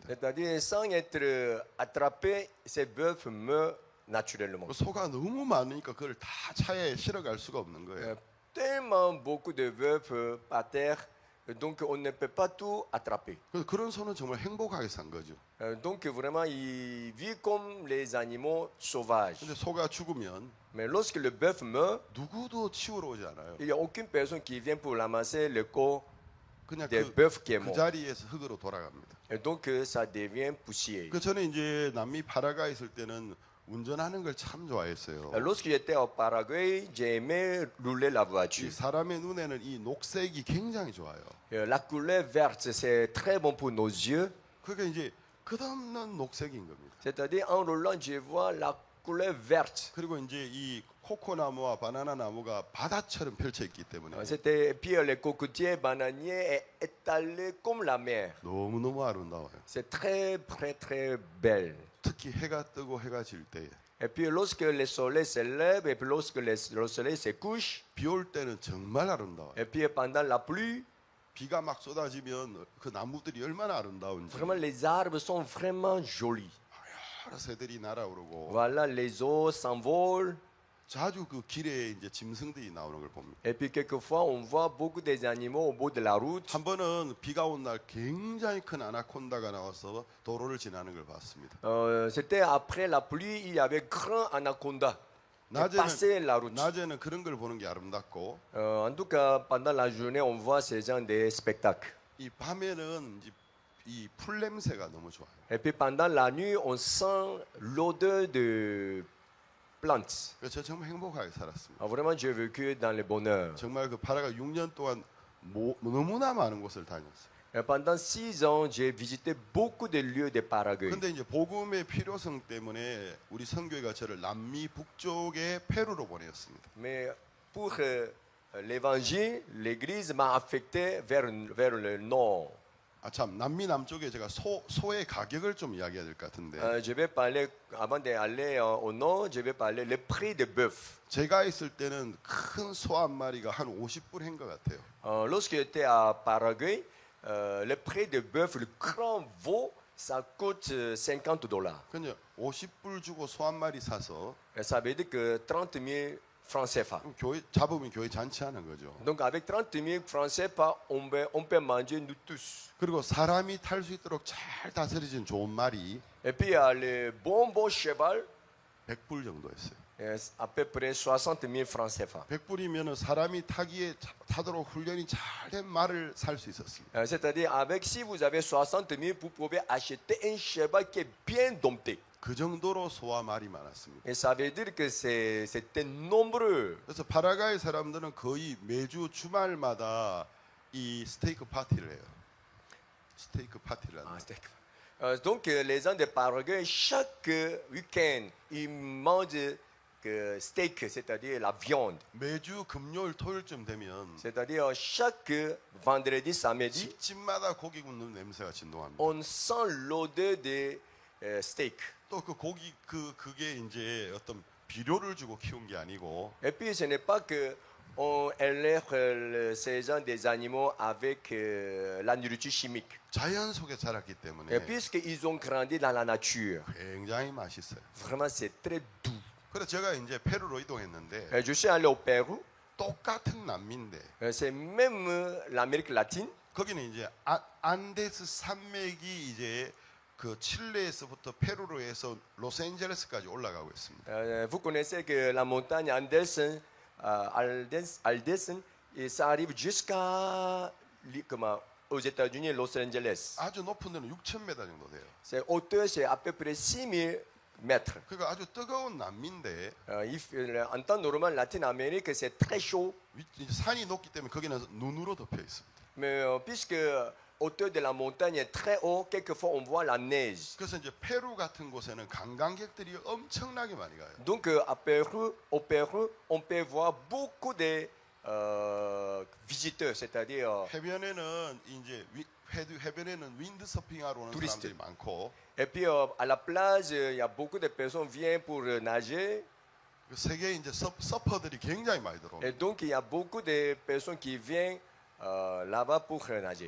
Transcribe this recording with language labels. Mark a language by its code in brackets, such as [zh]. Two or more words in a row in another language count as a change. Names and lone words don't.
[fr] C'est-à-dire, sans être attrapé, ces bœufs meurent naturellement. [ko] 소가 너무 많으니까 그걸 다 차에 실어갈 수가 없는 거예요. [fr] Tellement beaucoup de veufs par terre, Donc on ne peut pas tout attraper. [ko] 그래서 그런 소는 정말 행복하게 산 거죠. [fr] Donc vraiment, ils vivent comme les animaux sauvages. [ko] 근데 소가 죽으면 [fr] Mais lorsque le bœuf meurt, [ko] 누구도 치우러 오지 않아요. [fr] il n'y a aucune personne qui vient pour ramasser le corps [ko] 그냥 [fr] des bœufs qui est [ko] 그 [fr] mort. [ko] 자리에서 흙으로 돌아갑니다. [fr] Et donc ça devient poussière. [ko] 그 저는 이제 남미 파라과이 있을 때는 운전하는 걸 참 좋아했어요. [fr] Lorsque j'étais au Paraguay, j'ai aimé rouler la [ko] 이 [fr] voiture. [ko] 사람의 눈에는 이 녹색이 굉장히 좋아요. [fr] La couleur verte, c'est très bon pour nos yeux. [ko] 그러니까 이제 끝없는 녹색인 겁니다. [fr] C'est-à-dire, en roulant, je vois la couleur verte. [ko] 그리고 이제 이 코코나무와 바나나 나무가 바다처럼 펼쳐 있기 때문에 [fr] C'était, et puis les cocotiers bananiers est étalés comme la mer. [ko] 너무너무 아름다워요. [fr] C'est très, très, très belle. [ko] 특히 해가 뜨고 해가 질 때에 [fr] Et puis lorsque le soleil se lève et puis lorsque le soleil se couche, [ko] 비 올 때는 정말 아름다워요. [fr] et puis pendant la pluie, [ko] 비가 막 쏟아지면 그 나무들이 얼마나 아름다운지 [fr] vraiment les arbres sont vraiment jolis. [ko] 여러 새들이 날아오르고 [fr] Voilà, les eaux s'envolent. [ko] 자주 그 길에 이제 짐승들이 나오는 걸 봅니다. [fr] Et puis quelquefois, on voit beaucoup des animaux au bout de la route. [ko] 한 번은 비가 온 날 굉장히 큰 아나콘다가 나와서 도로를 지나는 걸 봤습니다. [fr] C'était après la pluie, il y avait grand anaconda qui passait la route. [ko] 낮에는 그런 걸 보는 게 아름답고 [fr] En tout cas, pendant la journée, on voit ces gens des spectacles. [ko] 이 밤에는 이제 이 풀 냄새가 너무 좋아요. [fr] Et puis pendant la nuit, on sent l'odeur de plantes. [ko] 그래서 제가 정말 행복하게 살았습니다. [fr] Vraiment, j'ai vécu dans le bonheur. [ko] 정말 그 파라가 6년 동안 너무나 많은 곳을 다녔어요. [fr] Et pendant 6 ans, j'ai visité beaucoup de lieux de Paraguay. [ko] 근데 이제 복음의 필요성 때문에 우리 선교회가 저를 남미 북쪽의 페루로 보냈습니다. [fr] Mais pour l'évangile, l'église m'a affecté vers le nord. [ko] 아 참 남미 남쪽에 제가 소의 가격을 좀 이야기해야 될 것 같은데 [fr] Je vais parler, avant d'aller au nord, je vais parler le prix de bœuf. [ko] 제가 있을 때는 큰 소 한 마리가 한 50불 한 것 같아요. [fr] Lorsque j'étais à Paraguay, le prix de bœuf, le grand veau, ça coûte $50. [ko] 그냥 50불 주고 소 한 마리 사서 [fr] Et ça veut dire que 30 000 francs CFA. [ko] 교회 잡으면 교회 잔치하는 거죠. [fr] Donc avec 30 000 francs CFA, on peut manger nous tous. [ko] 그리고 사람이 탈 수 있도록 잘 다스려진 좋은 말이 [fr] Et puis il y a le bon cheval, [ko] 100불 정도였어요. [fr] à peu près 60 000 francs CFA. [ko] 100불이면 사람이 타도록 훈련이 잘 된 말을 살 수 있었습니다. [fr] C'est-à-dire, avec si vous avez 60 000, vous pouvez acheter un cheval qui est bien dompté. [ko] 그 정도로 소와 말이 많았습니다. [fr] Et ça veut dire que c'était nombreux. [ko] 그래서 파라과이 사람들은 거의 매주 주말마다 이 스테이크 파티를 해요. 스테이크 파티를 Ah, 합니다. [fr] steak. Donc, les gens de Paraguay, chaque week-end, ils mangent steak, c'est-à-dire la viande. [ko] 매주 금요일 토요일쯤 되면 [fr] C'est-à-dire, chaque vendredi, samedi, [ko] 집집마다 고기 굽는 냄새가 진동합니다. [fr] on sent l'odeur de steak. [ko] 또 그 고기 그게 이제 어떤 비료를 주고 키운 게 아니고 [fr] Et puis, ce n'est pas que on élève ces gens des animaux avec la nourriture chimique. [ko] 자연 속에 자랐기 [fr] Et [ko] 때문에 [fr] puisqu'ils ont grandi dans la nature, [ko] 굉장히 맛있어요. [fr] vraiment, c'est très doux. [ko] 그래서 제가 이제 페루로 이동했는데 [fr] Je suis allé au Pérou. [ko] 똑같은 남미인데 [fr] C'est même l'Amérique latine. [ko] 거기는 이제 안데스 산맥이 이제 그 칠레에서부터 페루로 해서 로스앤젤레스까지 올라가고 있습니다. [fr] Vous connaissez que la montagne Andelsen, Aldessen, et ça arrive jusqu'à aux États-Unis, Los Angeles. [ko] 아주 높은 데는 6,000m 정도 돼요. [fr] C'est hauteur, c'est à peu près 6000 mètres. [ko] 그러니까 아주 뜨거운 남미인데 [fr] En temps normal, Latine-Amérique, c'est très chaud. [ko] 이제 산이 높기 때문에 거기는 눈으로 덮여 있습니다. [fr] Mais puisque hauteur de la montagne est très haut, quelquefois on voit la neige. [ko] 그래서 이제 페루 같은 곳에는 관광객들이 엄청나게 많이 가요. [fr] Donc au Pérou, on peut voir beaucoup de visiteurs, c'est-à-dire [ko] 해변에는 이제 해변에는 윈드서핑하러 오는 [fr] Touriste. [ko] 사람들이 많고 [fr] et puis à la plage, il y a beaucoup de personnes qui viennent pour nager. [ko] 그 세계에 이제 서퍼들이 굉장히 많이 [fr] Et [ko] 들어옵니다. [fr] donc il y a beaucoup de personnes qui viennent là-bas pour nager.